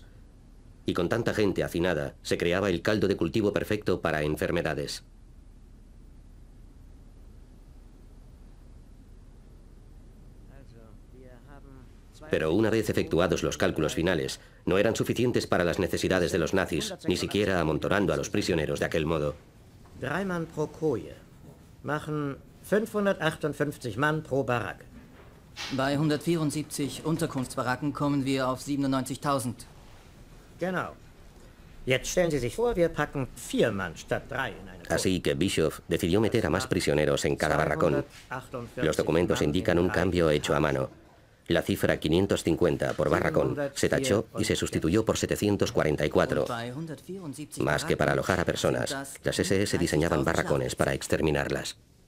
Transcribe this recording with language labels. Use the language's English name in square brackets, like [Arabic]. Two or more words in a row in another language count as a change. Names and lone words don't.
[Spanish] Y con tanta gente hacinada, se creaba el caldo de cultivo perfecto para enfermedades. Pero una vez efectuados los cálculos finales, no eran suficientes para las necesidades de los nazis, ni siquiera amontonando a los prisioneros de aquel modo. [German] 3 Mann pro Koje machen 558 Mann pro Baracke. Bei 174 Unterkunftsbaracken kommen wir auf 97.000. Genau. Jetzt stellen Sie sich vor, wir packen 4 Mann statt 3 in eine Koje. [Spanish] Así que Bischoff decidió meter a más prisioneros en cada barracón. Los documentos indican un cambio hecho a mano. La cifra 550 por barracón se tachó y se sustituyó por 744. Más que para alojar a personas, las SS diseñaban barracones para exterminarlas.